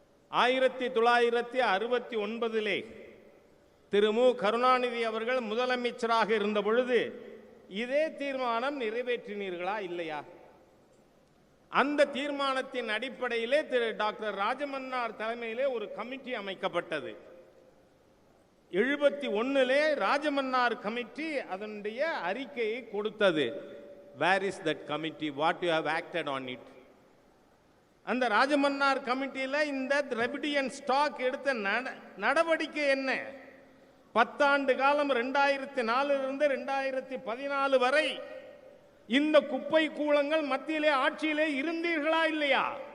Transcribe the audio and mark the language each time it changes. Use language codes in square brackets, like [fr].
[ta] 1969 திரு மு கருணாநிதி அவர்கள் முதலமைச்சராக இருந்த பொழுது இதே தீர்மானம் நிறைவேற்றினீர்களா இல்லையா? அந்த தீர்மானத்தின் அடிப்படையிலே திரு டாக்டர் ராஜமன்னார் தலைமையிலே ஒரு கமிட்டி அமைக்கப்பட்டது. 71 ராஜமன்னார் கமிட்டி அதனுடைய அறிக்கையை கொடுத்தது. [en] Where is that committee? What you have acted on it? [ta] அந்த ராஜமன்னார் கமிட்டியில் இந்த திராவிடியன் ஸ்டாக் எடுத்த நடவடிக்கை என்ன? 10 ஆண்டு காலம் 2004 இருந்து 2014 வரை இந்த குப்பை கூளங்கள் மத்தியிலே ஆட்சியிலே இருந்தீர்களா இல்லையா?